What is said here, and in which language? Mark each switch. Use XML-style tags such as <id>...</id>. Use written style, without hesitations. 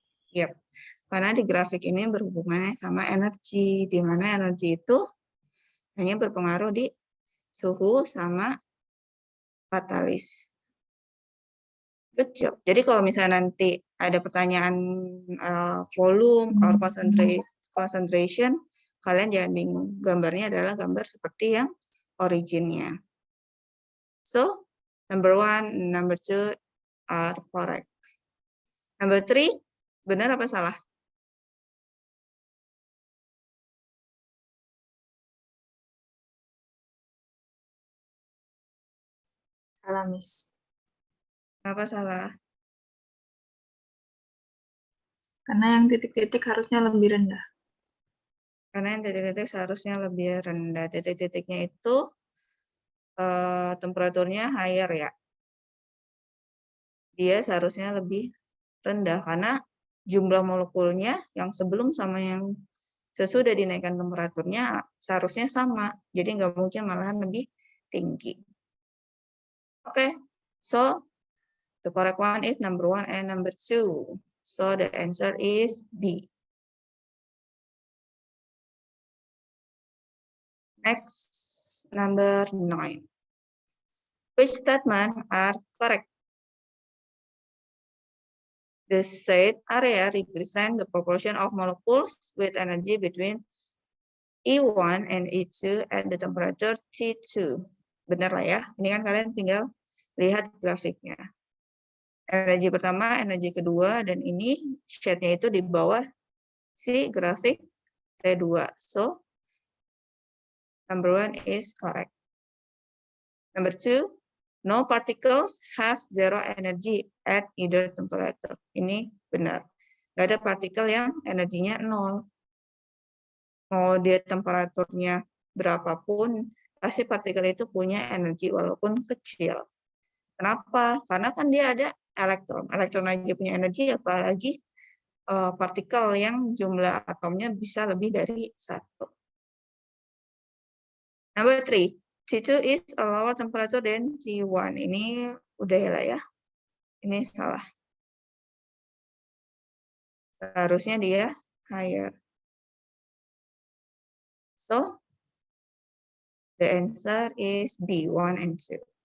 <id>Yep. Karena di grafik ini berhubungannya sama energi, di mana energi itu hanya berpengaruh di suhu sama katalis.</id> <en>Good job.</en> <id>Jadi kalau misalnya nanti ada pertanyaan volume or concentration, kalian jangan bingung. Gambarnya adalah gambar seperti yang originnya.</id> <en>So, number 1, number 2 are correct.</en> <id>Number 3, benar apa salah? Salah, Miss. Kenapa salah? Karena yang titik-titik harusnya lebih rendah. Karena yang titik-titik seharusnya lebih rendah. Titik-titiknya itu temperaturnya higher ya. Dia seharusnya lebih rendah karena jumlah molekulnya yang sebelum sama yang sesudah dinaikkan temperaturnya seharusnya sama. Jadi nggak mungkin malahan lebih tinggi.</id> <en>Oke, so the correct one is number 1 and number 2. So the answer is B. Next, number 9. Which statement are correct? The said area represent the proportion of molecules with energy between E1 and E2 at the temperature T2.</en> <id>Benar lah ya. Ini kan kalian tinggal lihat grafiknya. Energi pertama, energi kedua, dan ini shade-nya itu di bawah si grafik T2.</id> <en>So, number 1 is correct. Number 2, no particles have zero energy at either temperature.</en> <id>Ini benar. Nggak ada partikel yang energinya 0. Mau dia temperaturnya berapapun, pasti partikel itu punya energi walaupun kecil. Kenapa? Karena kan dia ada elektron. Elektron aja punya energi, apalagi partikel yang jumlah atomnya bisa lebih dari 1.</id> <en>Number 3, T2 is a lower temperature than T1.</en> <id>Ini udah lah ya. Ini salah. Seharusnya dia higher.</id> <en>So, the answer is B, 1 and 2.</en>